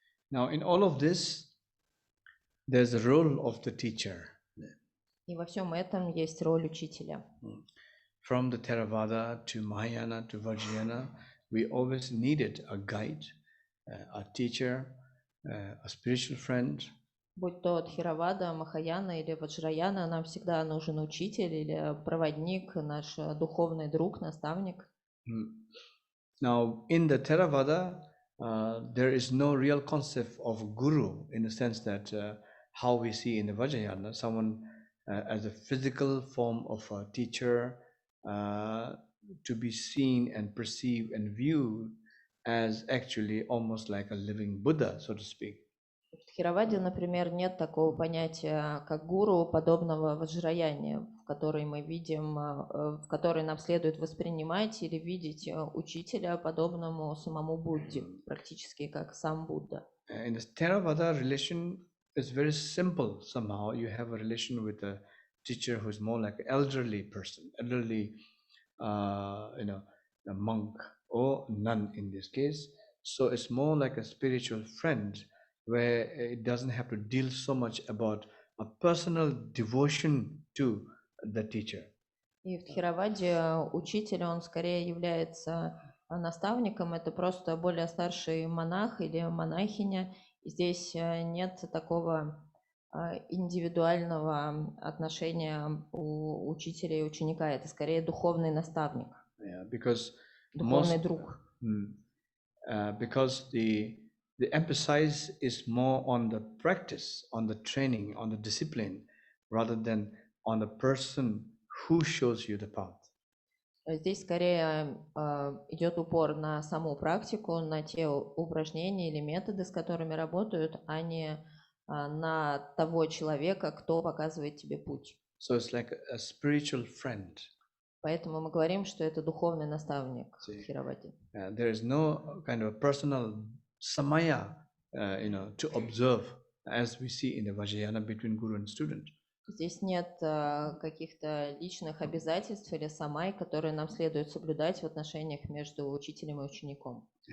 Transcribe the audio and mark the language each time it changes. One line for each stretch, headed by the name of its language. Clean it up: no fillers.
English: Now, in all of this, there's a role of the teacher.
Russian: И во всем этом есть роль учителя.
English: From the Theravada to Mahayana to Vajrayana, we always needed a guide, a teacher, a spiritual friend.
Russian: Будь то Тхеравада, Махаяна или Ваджраяна, нам всегда нужен учитель или проводник, наш духовный друг, наставник.
English: Now, in the Theravada, there is no real concept of Guru, in the sense that how we see in the Vajrayana, someone as a physical form of a teacher, to be seen and perceived and viewed as actually almost like a living Buddha, so to speak.
Russian: В Тхераваде, например, нет такого понятия, как гуру, подобного Ваджраяне, в который мы видим, в который нам следует воспринимать или видеть учителя, подобному самому Будде, практически как сам Будда.
English: In the Theravada, relation is very simple somehow. You have a relation with a teacher who is more like an elderly person, elderly, a monk or nun in this case. So it's more like a spiritual friend, where it doesn't have to deal so much about a personal devotion to the teacher.
Russian: И в Тхераваде учитель, он скорее является наставником, это просто более старший монах или монахиня. Здесь нет такого индивидуального отношения у учителя и ученика, это скорее духовный наставник,
English: because
Russian: духовный друг.
English: Because the the emphasis is more on the practice, on the training, on the discipline, rather than on the person who shows you the path.
Russian: Здесь скорее идет упор на саму практику, на те упражнения или методы, с которыми работают, а не на того человека, кто показывает тебе путь.
English: So it's like a spiritual friend.
Russian: Поэтому мы говорим, что это духовный наставник Хировади.
English: There is no kind of personal samaya, to observe, as we see in the Vajrayana between guru and student.
Russian: Здесь нет каких-то личных обязательств или самай, которые нам следует соблюдать в отношениях между учителем и учеником.